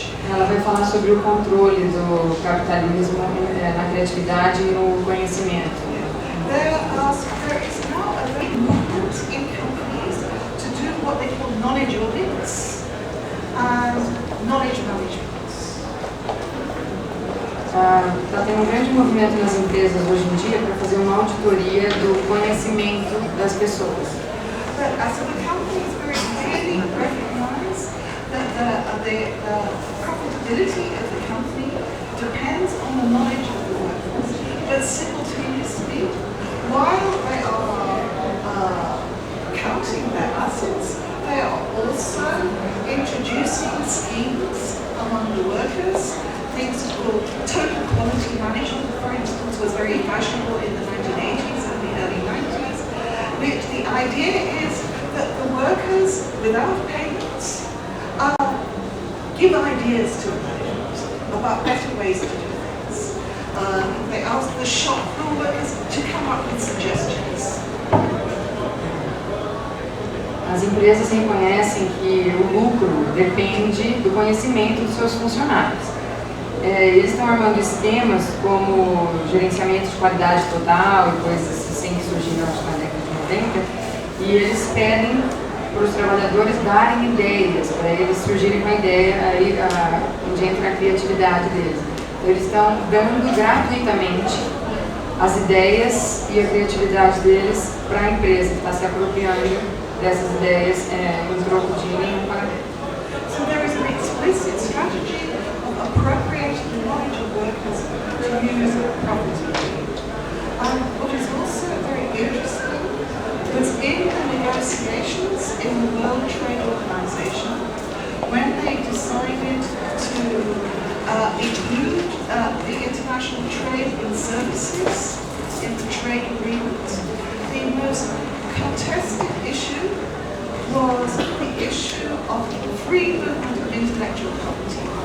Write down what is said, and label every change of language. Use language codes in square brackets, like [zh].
[pt] Ela vai falar sobre o controle do capitalismo na criatividade e no conhecimento. [en] There is now a great movement in companies to do what they call knowledge audits and knowledge management. [pt] Está tendo um grande movimento nas empresas hoje em dia para fazer uma auditoria do conhecimento das pessoas. [en] So the companies very clearly recognize that the profitability of the company depends on the knowledge of the workers, but simultaneously, while they are counting their assets, they are also introducing schemes among the workers. Things called total quality management, for instance, was very fashionable in the 1980s and the early 90s. The idea is that the workers, without payments, give ideas to management about better ways to do things. They ask the shop floor workers to come up with suggestions. [pt] As empresas reconhecem que o lucro depende do conhecimento dos seus funcionários. Eles estão armando esquemas como gerenciamento de qualidade total e coisas assim que surgiram na década de 90, e eles pedem para os trabalhadores darem ideias, para eles surgirem com a ideia, aí onde entra a criatividade deles. Então, eles estão dando gratuitamente as ideias e a criatividade deles para a empresa, que está se apropriando dessas ideias em troco de nenhum pagamento. [en] So there is an explicit strategy of appropriating the knowledge of workers to use profitably. What is also very interesting was in the negotiations in the World Trade Organization, when they decided to include the international trade in services in the trade agreement, the most contested issue was the issue of free movement of intellectual property.